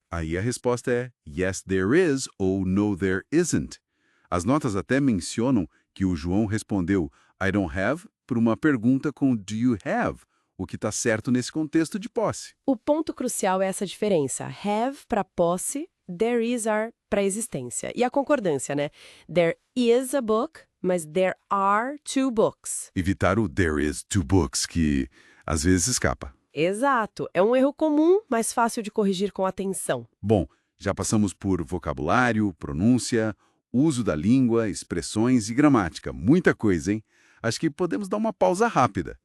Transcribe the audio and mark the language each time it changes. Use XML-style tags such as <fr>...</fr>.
<pt>Aí a resposta é</pt> <en>yes, there is</en> <pt>ou</pt> <en>no, there isn't.</en> <pt>As notas até mencionam que o João respondeu</pt> <en>I don't have</en> <pt>por uma pergunta com</pt> <en>do you have,</en> <pt>o que está certo nesse contexto de posse. O ponto crucial é essa diferença. Have para posse</pt> <en>there is are</en> <pt>para existência. E a concordância, né?</pt> <en>There is a book,</en> <pt>mas</pt> <en>there are two books.</en> <pt>Evitar o</pt> <en>there is two books,</en> <pt>que às vezes escapa. Exato. É um erro comum, mas fácil de corrigir com atenção. Bom, já passamos por vocabulário, pronúncia, uso da língua, expressões e gramática. Muita coisa, hein? Acho que podemos dar uma pausa rápida.</pt>